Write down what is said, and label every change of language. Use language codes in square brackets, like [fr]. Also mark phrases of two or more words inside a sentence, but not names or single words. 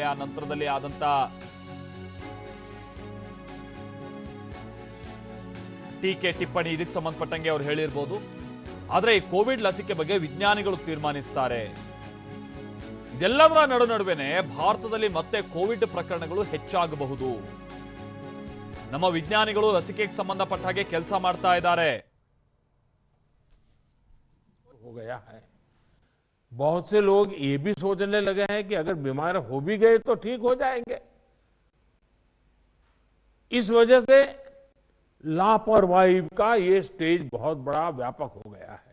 [kn] ಆ ನಂತರದಲ್ಲಿ ಆದಂತ ಟೀಕೆ ಟಿಪ್ಪಣಿ, ಇದಕ್ಕೆ ಸಂಬಂಧಪಟ್ಟಂಗೆ ಅವ್ರು ಹೇಳಿರ್ಬೋದು. ಆದ್ರೆ ಈ ಕೋವಿಡ್ ಲಸಿಕೆ ಬಗ್ಗೆ ವಿಜ್ಞಾನಿಗಳು ತೀರ್ಮಾನಿಸ್ತಾರೆ. ಇದೆಲ್ಲದರ ನಡುವೆನೆ ಭಾರತದಲ್ಲಿ ಮತ್ತೆ ಕೋವಿಡ್ ಪ್ರಕರಣಗಳು ಹೆಚ್ಚಾಗಬಹುದು. ನಮ್ಮ ವಿಜ್ಞಾನಿಗಳು ಲಸಿಕೆಗೆ ಸಂಬಂಧಪಟ್ಟ ಹಾಗೆ ಕೆಲಸ ಮಾಡ್ತಾ ಇದ್ದಾರೆ. [hi] हो गया है। बहुत से लोग ये भी सोचने लगे हैं कि अगर बीमार हो भी गए तो ठीक हो जाएंगे। इस वजह से लापरवाही का ये स्टेज बहुत बड़ा व्यापक हो गया है।